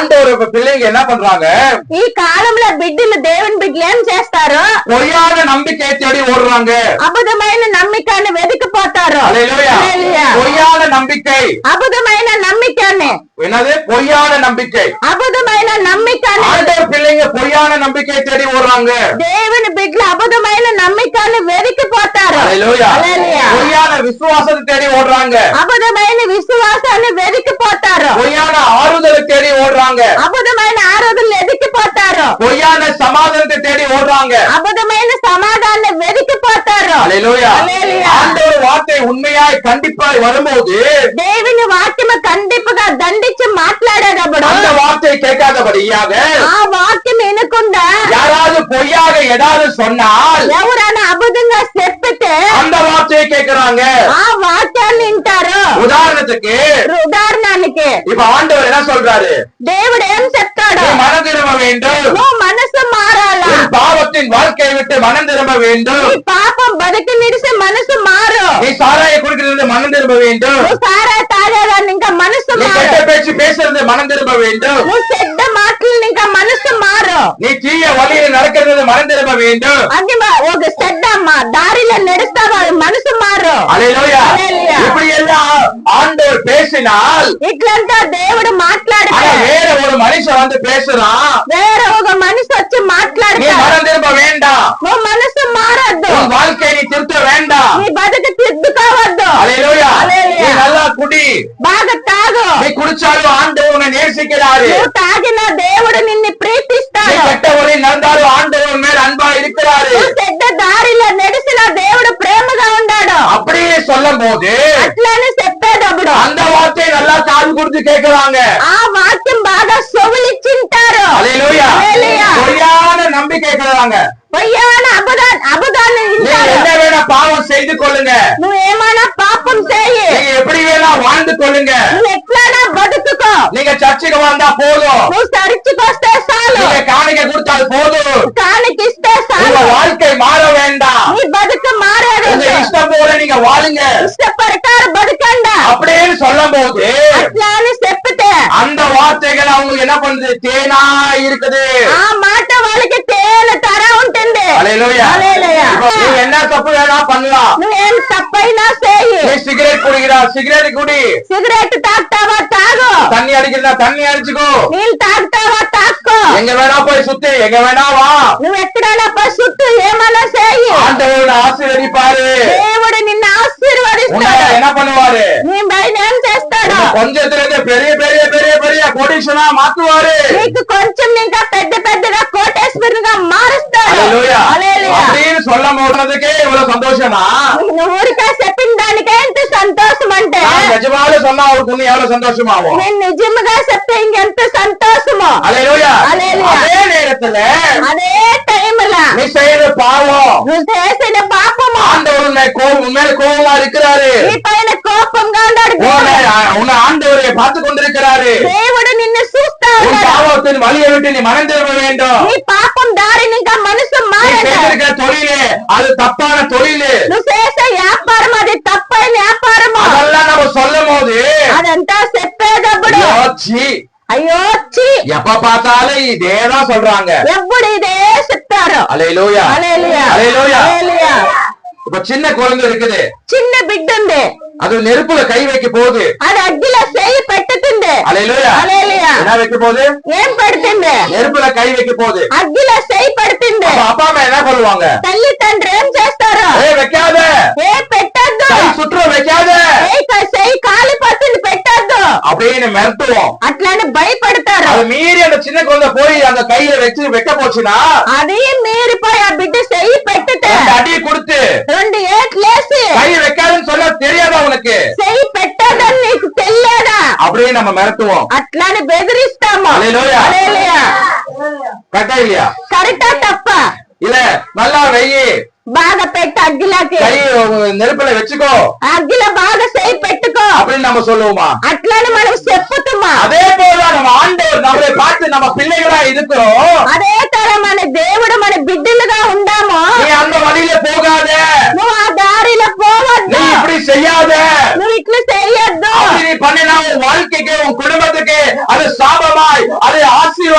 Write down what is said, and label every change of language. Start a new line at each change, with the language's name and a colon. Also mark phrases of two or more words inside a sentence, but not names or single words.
Tamil: పిల్లలు என்ன பண்றாங்க?
Telugu: ఈ కాలంలో బిడ్డలు దేవుని బిడ్డలు ఏం చేస్తారు?
Tamil: பொய்யான நம்பிக்கையை தேடி ஓடுறாங்க.
Telugu: అబద్ధమైన నమ్మికని వెతికిపోతారు. హల్లెలూయా.
Tamil: பொய்யான நம்பிக்கை.
Telugu: అబద్ధమైన నమ్మికని.
Tamil: என்னது? பொய்யான நம்பிக்கை.
Telugu: అబద్ధమైన నమ్మికని.
Tamil: ஆண்டவர் பிள்ளைங்க பொய்யான நம்பிக்கையை தேடி ஓடுறாங்க.
Telugu: దేవుని బిడ్డలు అబద్ధమైన నమ్మికని వెతికిపోతారు. హల్లెలూయా.
Tamil: பொய்யான விசுவாசத்தை தேடி ஓடுறாங்க.
Telugu: అబద్ధమైన విశ్వాసాన్ని వెతికిపోతారు.
Tamil: பொய்யான ஆறுதலை தேடி ஓடுறாங்க.
Telugu: అబద్ధమైన ఆరాధనలు వెతికిపోతారు.
Tamil: பொய்யான சமாதானத்தை தேடி ஓடுறாங்க.
Telugu: అబద్ధమైన సమాధానాన్ని వెతికిపోతారు. హల్లెలూయా.
Tamil: ஆண்டவர் வார்த்தை உண்மையாய் கண்டிப்பாய் வரும்போது
Telugu: దేవుని వాక్యము కండిపుగా దండించి మాట్లాడేటప్పుడు
Tamil: அந்த வார்த்தை கேட்காதபடியாக
Telugu: ఆ వాక్యం వినకుండా
Tamil: யாராவது பொய்யாக ஏதாவது சொன்னால்
Telugu: ఎవరైనా అబద్ధంగా చెప్పితే
Tamil: அந்த வார்த்தையை கேட்கிறாங்க.
Telugu: ఆ వాక్యాన్ని వింటారు.
Tamil: உதாரணத்துக்கு
Telugu: ఉదాహరణకి
Tamil: இப்ப ఆండவர் என்ன சொல்றாரு?
Telugu: దేవుడు ఏం చెప్తాడు?
Tamil: நீ மனம் திரும்ப வேண்டும்.
Telugu: నువ్వు మనసు మారాలా?
Tamil: உன் பாவத்தின் வாழ்க்கையை விட்டு மனம் திரும்ப வேண்டும்.
Telugu: నీ పాపం బతికి నిడిసి మనసు మారు.
Tamil: நீ சாராய குடிக்கிறது மனம் திரும்ப வேண்டும்.
Telugu: నువ్వు సారా తాగేదాన్ని ఇంకా మనసు
Tamil: நீ
Telugu: మారు.
Tamil: கெட்ட பேச்சு பேசுறது மனம் திரும்ப வேண்டும்.
Telugu: నువ్వు చెడ్డ మాటలు ఇంకా మనసు మారు.
Tamil: நீ தீய வழியில் நடக்கிறது மனம் திரும்ப வேண்டும்.
Telugu: అది ఒక చెడ్డ దారిలో నడుస్తావా మనసు మారు.
Tamil: அல்லேலூயா. அல்லேலூயா. இப்படி எல்லாம் ஆண்டவர் பேசினால்
Telugu: ఇట్లంతా దేవుడు మాట్లాడితే
Tamil: வேற ஒரு மனுஷன் வந்து பேசுறான்.
Telugu: వేరే ఒక మనిషి వచ్చి
Tamil: நீ
Telugu: మాట్లాడతాడు.
Tamil: மனம் திரும்ப வேண்டாம்.
Telugu: నువ్వు మనసు మారద్దు.
Tamil: உன் வாழ்க்கையை நீ திருத்த வேண்டாம்.
Telugu: నీ బతుకు తిద్దుకోవద్దు.
Tamil: அல்லேலூயா. அல்லேலூயா. நீ நல்லா குடி.
Telugu: బాగా తాగు.
Tamil: நீ குடிச்சாலும் ஆண்டவர் உன்னை நேசிக்கிறாரு.
Telugu: నువ్వు తాగిన దేవుడు నిన్ను
Tamil: நீ
Telugu: ప్రీతిస్తాడు.
Tamil: கெட்ட வழியில் நடந்தாலும் ஆண்டவர் மேல் அன்பா இருக்கிறாரு.
Telugu: నువ్వు చెడ్డ దారిలో నడిచిన దేవుడు ప్రేమగా ఉన్నాడు.
Tamil: அப்படியே சொல்லும் போது
Telugu: అట్లని చెప్పేటప్పుడు
Tamil: அந்த வார்த்தையை நல்லா காது கொடுத்து கேட்கிறாங்க.
Telugu: ఆ వాక్యం బాగా సొవిలిచ్చింటారు.
Tamil: அல்லேலூயா. அல்லேலூயா. பொய்யான நம்பிக்கை கேட்கிறாங்க.
Telugu: పొయ్యాన అబద్ధాన్ని
Tamil: நீங்க
Telugu: వింటారు.
Tamil: என்ன வேணா பாவம் செய்து கொள்ளுங்க.
Telugu: నువ్వేమైనా పాపం చేయి.
Tamil: நீங்க எப்படி வேணா வாழ்ந்து கொள்ளுங்க.
Telugu: నువ్వు ఎట్లైనా బతుకుకో.
Tamil: நீங்க சர்ச்சுக்கு வந்தா போதும்.
Telugu: నువ్వు చర్చికొస్తే చాలు.
Tamil: நீங்க காணிக்கை கொடுத்தால் போதும்.
Telugu: కానికిస్తే చాలు.
Tamil: உங்க வாழ்க்கை மாற வேண்டாம்.
Telugu: నీ బతుకు మారేది.
Tamil: உங்க இஷ்டம் போல நீங்க வாழுங்க.
Telugu: ఇష్ట ప్రకారం బతకండా.
Tamil: அப்படின்னு சொல்லும் போது
Telugu: అట్లా అని చెప్పితే
Tamil: அந்த వార్த்தைகள் அவங்களுக்கு என்ன பண்ணுது? தேனா இருக்குது.
Telugu: ఆ మాట వాళ్ళకి తేనె తర ఉంటుంది.
Tamil: அல்லேலூயா.
Telugu: హల్లెలూయా.
Tamil: நீ என்ன தப்பு வேணா பண்ணலாம்.
Telugu: నువ్వేం తప్పైనా చేయి.
Tamil: நீ சிகரெட் குடிக்கிறா, சிகரெட் குடி.
Telugu: సిగరెట్ తాగుతావా తాగు.
Tamil: தண்ணி அடிக்கிறதா தண்ணி அடிச்சுக்கோ.
Telugu: నీళ్ళు తాగుతావా తాక్కో.
Tamil: எங்க வேணா போய் சுத்தி, எங்க வேணா வா.
Telugu: నువ్వు ఎక్కడైనా పసుట్టు ఏమైనా చేయి.
Tamil: ஆண்டவர் ஆசீர்வதிப்பாரு.
Telugu: దేవుడు నిన్ను
Tamil: உன்னை
Telugu: ఆశీర్వదిస్తాడు.
Tamil: என்ன பண்ணுவாரு?
Telugu: నీ పైన ఏం చేస్తాడు?
Tamil: கொஞ்சத்துல இருந்து பெரிய பெரிய பெரிய பெரிய கோடீஸ்வரனா மாத்துவாரு.
Telugu: నీకు కొంచెం ఇంకా పెద్ద పెద్దగా కోటేశ్వరుగా మారుస్తాడు.
Tamil: அல்லேலூயா.
Telugu: హల్లెలూయా.
Tamil: அப்படின்னு சொல்ல போடுறதுக்கே இவ்வளவு சந்தோஷமா?
Telugu: నువ్వు ఊరికే చెప్పిన దానికే ఎంత సంతోషం అంటే
Tamil: நான் நிஜமாவே சொன்னா அவருக்கு இன்னும் எவ்வளவு சந்தோஷமாகும்?
Telugu: నేను నిజంగా చెప్తే ఇంకెంత సంతోషమో.
Tamil: அல்லேலூயா. அல்லேலூயா. அதே நேரத்துல
Telugu: అదే టైంలో
Tamil: நீ செய்யற பாவம்
Telugu: నువ్వు చేసిన పాపము
Tamil: ஆண்டவர் உண்மையில கோபமா இருக்கிறாரு.
Telugu: నీ పైన కోపంగా ఉన్నాడు.
Tamil: உன்னை ஆண்டவரை பார்த்து கொண்டிருக்கிறாரு.
Telugu: దేవుడు నిన్ను చూస్తా
Tamil: உன்
Telugu: ఉన్నాడు.
Tamil: பாவத்தின் வழியை விட்டு நீ மனம் திரும்ப வேண்டும்.
Telugu: నీ పాపం దారిని ఇంకా మనసు
Tamil: நீ
Telugu: మారదు.
Tamil: செய்திருக்கிற தொழிலு அது தப்பான தொழிலு.
Telugu: నువ్వు చేసే వ్యాపారం అది తప్పైన వ్యాపారము.
Tamil: அதெல்லாம் நம்ம சொல்லும் போது
Telugu: అదంతా చెప్పేటప్పుడు
Tamil: யோசி,
Telugu: అయ్యో ఛీ,
Tamil: எப்ப பார்த்தாலும் இதேதான் சொல்றாங்க.
Telugu: ఎప్పుడు ఇదే చెప్తారు.
Tamil: அல்லேலூயா.
Telugu: హల్లెలూయా.
Tamil: அல்லேலூயா.
Telugu: హల్లెలూయా.
Tamil: இப்ப சின்ன குழந்தை இருக்குது.
Telugu: చిన్న బిడ్డ ఉంది.
Tamil: அது நெருப்புல கை வைக்க போகுது.
Telugu: అది అగ్గిలో చేయి పెట్టుతుంది.
Tamil: அல்லேலூயா.
Telugu: హల్లెలూయా.
Tamil: என்ன வைக்க போகுது?
Telugu: ఏం పెడుతుంది?
Tamil: நெருப்புல கை வைக்க போகுது.
Telugu: అగ్గిలో చేయి పెడుతుంది.
Tamil: அப்ப அப்பா அம்மா என்ன சொல்லுவாங்க?
Telugu: తల్లి తండ్రి ఏం చేస్తారు?
Tamil: வைக்காத,
Telugu: ఏ పెట్టద్దు.
Tamil: கை சுற்ற வைக்காத
Telugu: చేయి కాలిపోతుంది పెట్టద్దు
Tamil: அப்படின்னு மிரட்டுவோம்.
Telugu: అట్లానే భయపడతారు.
Tamil: அது மீறி அந்த சின்ன குழந்தை போய் அந்த கையில வச்சு வைக்க போச்சுன்னா
Telugu: అది మీరిపోయి ఆ బిడ్డ చెయ్యి పెట్టితే
Tamil: அந்த அடியை கொடுத்து
Telugu: 2 ఏట్లేసి
Tamil: கை வைக்காதுன்னு சொல்ல தெரியாதா உனக்கு?
Telugu: చెయ్యి పెట్టదని నీకు తెలియదా?
Tamil: அப்படியே நம்ம மிரட்டுவோம்.
Telugu: అట్లానే బెదిరిస్తాము. హల్లెలూయా. హల్లెలూయా.
Tamil: கரெக்டா இல்லையா?
Telugu: కరెక్టా తప్ప?
Tamil: இல்ல நல்லா வெயி,
Telugu: బాగా పెట్టి అగ్గిలోకి
Tamil: கை நெருப்புல வச்சுக்கோ
Telugu: అగ్గిలో బాగా చెయ్యి పెట్టుకో
Tamil: அப்படின்னு நம்ம சொல்லுவோமா?
Telugu: అట్లానే మనం చెప్పుతుమా?
Tamil: அதே போல நம்ம ஆண்டவர் நம்மளை பார்த்து நம்ம பிள்ளைகளா இருக்கிறோம்.
Telugu: అదే తర మన దేవుడు మన బిడ్డలుగా ఉందాము.
Tamil: நீ அந்த வழியில போகாத,
Telugu: నువ్వు ఆ దారిలో పోవద్దు.
Tamil: நீ இப்படி செய்யாத,
Telugu: నువ్వు ఇట్లా చెయ్యొద్దు.
Tamil: அப்படி நீ பண்ணினா உன் வாழ்க்கைக்கு உன் குடும்பத்துக்கு அது சாபமாய் அது